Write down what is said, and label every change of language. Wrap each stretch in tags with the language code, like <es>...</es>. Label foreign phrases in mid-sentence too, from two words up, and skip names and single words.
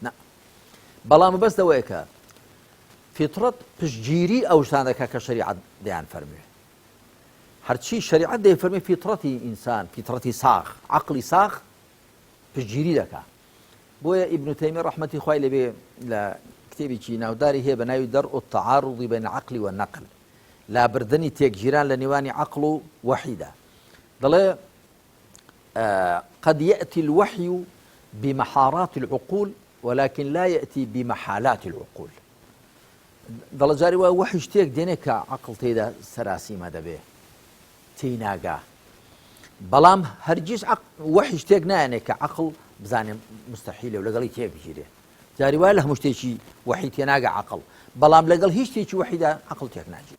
<ckb>نا بەڵام بەستەوەیە کە فیتڕەت پشتگیری ئەو شتانەکە کە شەریعەت دەیان فەرموێ هەرچی شەریعەت دەیفەرمێ فیتڕەتی ئینسان فیتڕەتی ساخ عەقڵی ساخ پشتگیری دەکا بۆیە ئیبن تەیمیە ڕەحمەتی خوای لێبێ لە کتێبێکی ناوداری هەیە بە ناوی دەرء التعارض بین العقل والنقل لابردنی تێکگیران لە نێوانی عەقڵ و وەحیدا دەڵێ</ckb> <ar>قد يأتي الوحي بمحارات العقول ولكن لا يأتي بمحالات العقول</ar> <ckb>دەڵێ جاری وایە وەحی شتێک دێنێ کە عەقڵ تێیدا سەراسیمە دەبێ تێی ناگا بەڵام هەرگیز وەحی شتێک نایەنێ کە عەقڵ بزانێ مستەحیلە و لەگەڵی تێبژیرێ جاری وایە لە هەموو شتێکی وەحی تێناگە عەقڵ بەڵام لەگەڵ هیچ شتێکی وەحیدا عەقڵ تێک ناگیر.</ckb>